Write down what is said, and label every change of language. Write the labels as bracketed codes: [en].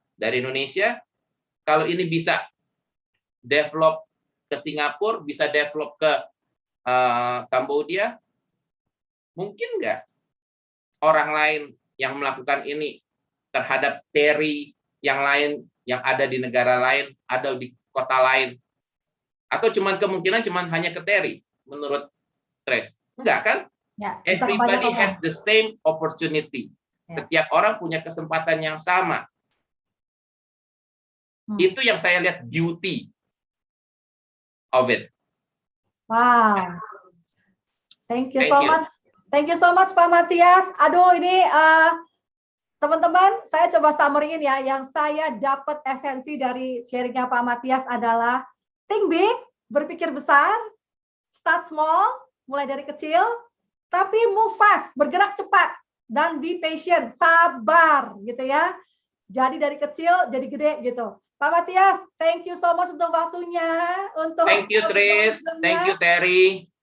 [id] Dari Indonesia, kalau ini bisa develop ke Singapura, bisa develop ke Cambodia, mungkin nggak orang lain yang melakukan ini terhadap Terry yang lain yang ada di negara lain, ada di kota lain, atau kemungkinan hanya ke Terry menurut Trace? Enggak kan? Ya, [en] everybody has the same opportunity. [id] Ya. Setiap orang punya kesempatan yang sama. Itu yang saya lihat [en] beauty of it. Wow. Thank you so much. Thank you so much Pak Matias. [id] Aduh ini teman-teman, saya coba summary-in ya. Yang saya dapat esensi dari sharingnya Pak Matias adalah [en] think big, [id] berpikir besar, [en] start small, [id] mulai dari kecil, tapi [en] move fast, [id] bergerak cepat, dan [en] be patient, [id] sabar gitu ya. Jadi dari kecil jadi gede gitu. Pak Matias, [en] thank you so much [id] untuk waktunya. [en] Thank you Tris, thank you Terry.